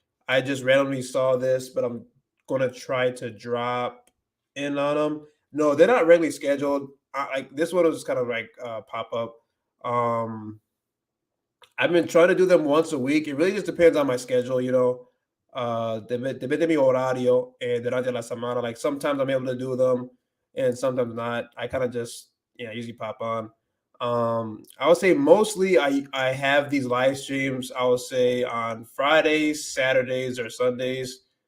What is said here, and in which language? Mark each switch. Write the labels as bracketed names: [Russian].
[English] I just randomly saw this, but I'm gonna try to drop in on them. No, they're not regularly scheduled. Like this one was kind of like pop up. Um I've been trying to do them once a week. It really just depends on my schedule, you know. [Spanish] Depende de mi horario durante la semana. [English] Like sometimes I'm able to do them and sometimes not. I kind of just usually pop on. I would say mostly I have these live streams, I would say on Fridays, Saturdays, or Sundays.